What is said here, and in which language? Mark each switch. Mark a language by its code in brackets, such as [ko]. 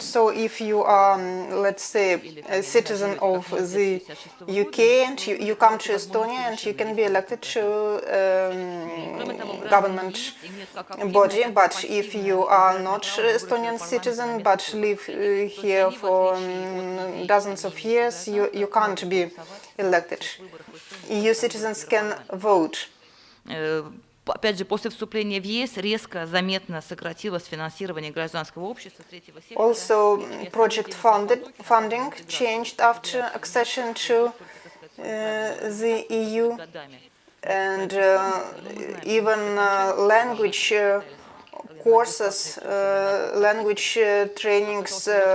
[en] So if you are, let's say, a citizen of the UK and you come to Estonia, and you can be elected to government body. But if you are not Estonian citizen but live here for dozens of years, you can't be elected. EU citizens can vote. [ru] Опять же, после вступления в ЕС резко, заметно сократилось финансирование гражданского общества третьего сектора. [en] Also, project funding changed after accession to the EU, and even language courses, language trainings